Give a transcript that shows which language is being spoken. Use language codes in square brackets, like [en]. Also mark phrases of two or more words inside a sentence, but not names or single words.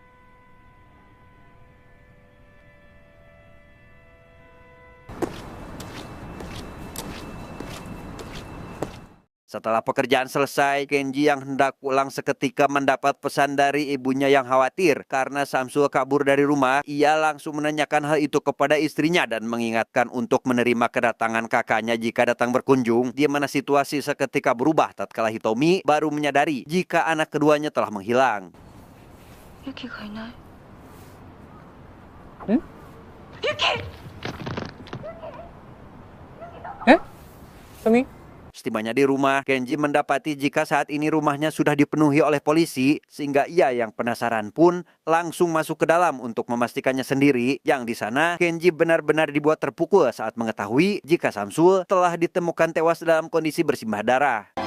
[id] Setelah pekerjaan selesai, Kenji yang hendak pulang seketika mendapat pesan dari ibunya yang khawatir karena Samsul kabur dari rumah. Ia langsung menanyakan hal itu kepada istrinya dan mengingatkan untuk menerima kedatangan kakaknya jika datang berkunjung, di mana situasi seketika berubah tatkala Hitomi baru menyadari jika anak keduanya telah menghilang. [ja] ユキがいない. Yuki! Hitomi? [id] Setibanya di rumah, Kenji mendapati jika saat ini rumahnya sudah dipenuhi oleh polisi, sehingga ia yang penasaran pun langsung masuk ke dalam untuk memastikannya sendiri. Yang di sana, Kenji benar-benar dibuat terpukul saat mengetahui jika Samsul telah ditemukan tewas dalam kondisi bersimbah darah.